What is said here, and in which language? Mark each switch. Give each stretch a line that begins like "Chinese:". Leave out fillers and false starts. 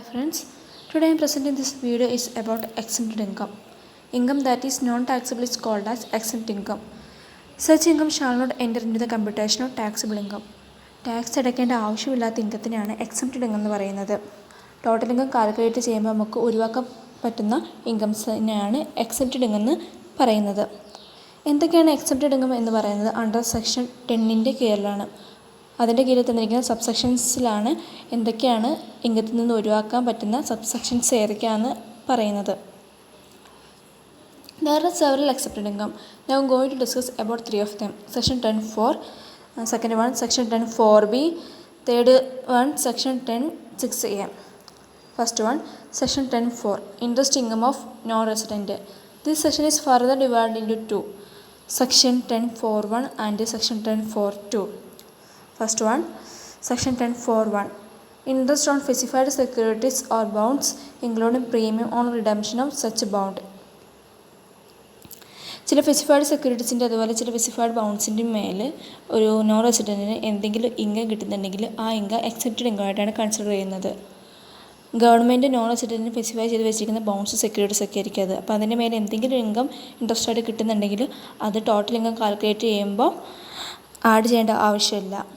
English: friends, today I am presenting this video is about exempt income. Income that is non-taxable is called as exempt income. Such income shall not enter into the computation of taxable income.
Malayalam: Tax അടയ്ക്കേണ്ട ആവശ്യമില്ലാത്ത ഇൻകത്തിനെയാണ് exempted income എന്ന് പറയുന്നത്. Total income calculate ചെയ്യുമ്പോൾ നമുക്ക് ഒഴിവാക്കാൻ പറ്റുന്ന ഇൻകംസിനെയാണ് exempted income എന്ന് പറയുന്നത്. എന്തൊക്കെയാണ് എക്സംപ്റ്റഡ് ഇൻകം എന്ന് പറയുന്നത്? അണ്ടർ സെക്ഷൻ 10 കീഴിലാണ്. അതിൻ്റെ കീഴിൽ തന്നിരിക്കുന്ന സബ്സെക്ഷൻസിലാണ് എന്തൊക്കെയാണ് ഇൻകത്തിൽ നിന്ന് ഒഴിവാക്കാൻ പറ്റുന്ന സബ്സെക്ഷൻസ് ഏതൊക്കെയാണെന്ന് പറയുന്നത്.
English: There are several accepted income. Now I am going to discuss about 3 of them. Section 10(4), second one Section 10(4)(b), third one Section 10(6)(a). First one Section 10(4), interest income of non-resident. This section is further divided into two, Section 10(4)(1) and Section 10(4)(2). First one Section 10(4)(1), interest on specified securities or bonds including premium on redemption of such bond.
Malayalam: ചില specified സെക്യൂരിറ്റീസിൻ്റെ അതുപോലെ ചില specified ബൗണ്ട്സിൻ്റെ മേൽ ഒരു non റെസിഡൻറ്റിന് എന്തെങ്കിലും income കിട്ടുന്നുണ്ടെങ്കിൽ ആ income excepted income ആയിട്ടാണ് consider ചെയ്യുന്നത്. Government non റെസിഡൻറ്റിന് specify ചെയ്ത് വെച്ചിരിക്കുന്ന ബൗണ്ട്സ് സെക്യൂരിറ്റീസ് ഒക്കെ ആയിരിക്കും അത്. അപ്പോൾ അതിൻ്റെ മേലെ എന്തെങ്കിലും ഇൻകം ഇൻട്രസ്റ്റ് ആയിട്ട് കിട്ടുന്നുണ്ടെങ്കിൽ അത് ടോട്ടൽ ഇൻകം കാൽക്കുലേറ്റ് ചെയ്യുമ്പോൾ ആഡ് ചെയ്യേണ്ട ആവശ്യമില്ല.